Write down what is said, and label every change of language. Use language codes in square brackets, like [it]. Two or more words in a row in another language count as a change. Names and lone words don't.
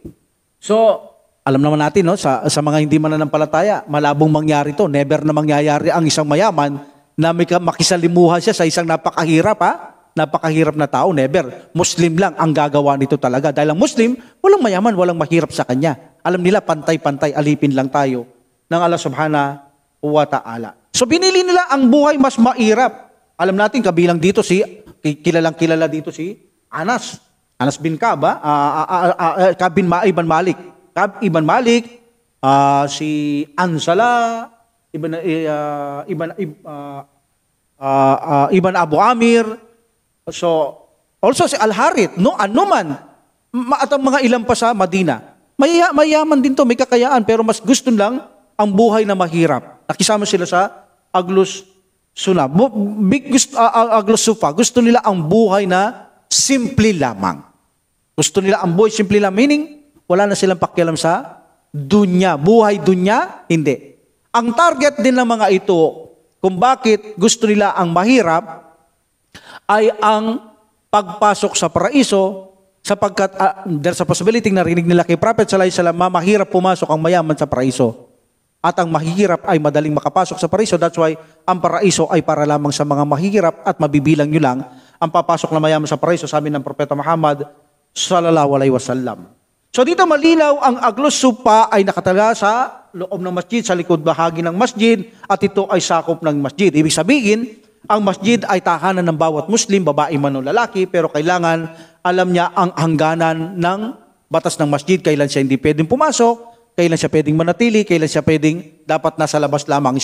[tl] So, alam naman natin sa mga hindi mananampalataya, malabong mangyari to. Never na mangyayari ang isang mayaman na makisalimuhan siya sa isang napakahirap na tao, never. Muslim lang ang gagawa nito talaga. Dahil ang Muslim, walang mayaman, walang mahirap sa kanya. Alam nila, pantay-pantay, alipin lang tayo ng [ar] الله سبحانه وتعالى. [tl] So binili nila ang buhay mas mairap. Alam natin, kabilang dito kilalang-kilala dito si Anas. Anas bin Ka'b, Ka'b bin Ibn Malik. Ka'b ibn Malik, si Ansala, Ibn Abu Amir, [en] so also [tl] si Al-Harith, anuman, at ang mga ilan pa sa Madina. Mayaman din to, may kakayaan, pero mas gusto lang ang buhay na mahirap. Nakisama sila sa [ar] أهل الصفة. [tl] Gusto nila ang buhay na simple lamang. Gusto nila ang buhay simple lamang, meaning wala na silang pakialam sa dunya. Buhay dunya, hindi. Ang target din ng mga ito, kung bakit gusto nila ang mahirap, ay ang pagpasok sa paraiso, sapagkat [en] there's a possibility [tl] narinig nila kay Prophet [ar] صلى الله عليه وسلم, [tl] mahirap pumasok ang mayaman sa paraiso. At ang mahihirap ay madaling makapasok sa paraiso. [en] That's why [tl] ang paraiso ay para lamang sa mga mahihirap at mabibilang nyo lang ang papasok na mayaman sa paraiso, sabi ng Propeta Muhammad [ar] صلى الله عليه وسلم. [tl] So dito malinaw ang [ar] أهل الصفة [tl] ay nakatala sa loob ng masjid, sa likod bahagi ng masjid, at ito ay sakop ng masjid. Ibig sabihin, ang masjid ay tahanan ng bawat Muslim, babae man o lalaki, pero kailangan alam niya ang hangganan ng batas ng masjid, kailan siya hindi pwedeng pumasok, kailan siya pwedeng manatili, kailan siya pwedeng dapat nasa labas lamang.